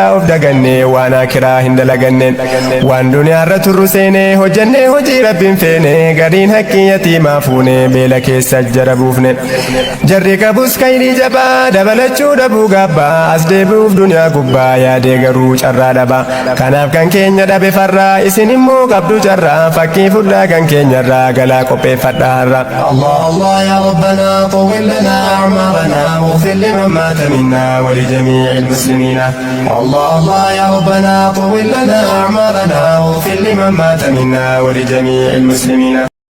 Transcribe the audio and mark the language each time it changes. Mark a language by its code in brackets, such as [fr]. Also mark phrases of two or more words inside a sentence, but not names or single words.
[om] of daganne waan akiraa hin dalaganne waan duniyaarra turru seene hojjenne hojii rabbiin feene gariin haqqii yatiimaa fuune beela keessa jara buufne jarri qabus kayrii jabaa dabalachuu dhabuu gaabbaa as deebi'uuf duniyaa gubbaa yaadee garuu carraa dhaba kanaaf kan keenya dhabe farraa isin immoo qabdu carraa fakkii fudhaa kan keenyarraa galaa qopheeffadhaa har'a [ar] الله الله يا ربنا طول لنا أعمارنا واغفر لمن مات منا ولجميع المسلمين الله الله يا ربنا طول لنا أعمارنا واغفر لمن مات منا ولجميع المسلمين